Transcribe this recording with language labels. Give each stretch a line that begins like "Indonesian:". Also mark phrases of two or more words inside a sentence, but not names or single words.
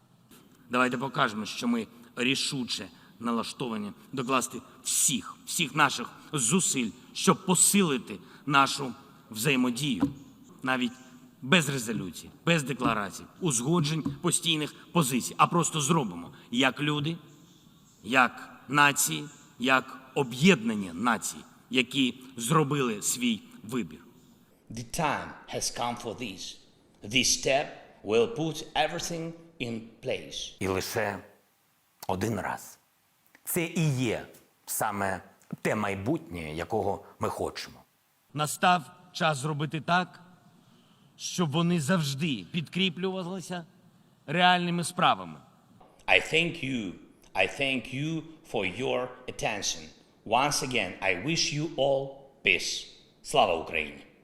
Ukrainian: Давайте покажемо, що ми рішуче налаштовані докласти всіх наших зусиль, щоб посилити нашу взаємодію. навіть без резолюцій, без декларацій, узгоджень, постійних позицій, а просто зробимо як люди, як нації, як об'єднані нації, які зробили свій вибір.
English: The time has come for this. This step will put everything in place.
Ukrainian: І лише один раз. Це і є саме те майбутнє, якого ми хочемо. Настав час зробити так, щоб вони завжди підкріплювалися реальними справами.
English: I thank you for your attention. Once again, I wish you all peace.
Ukrainian: Слава Україні!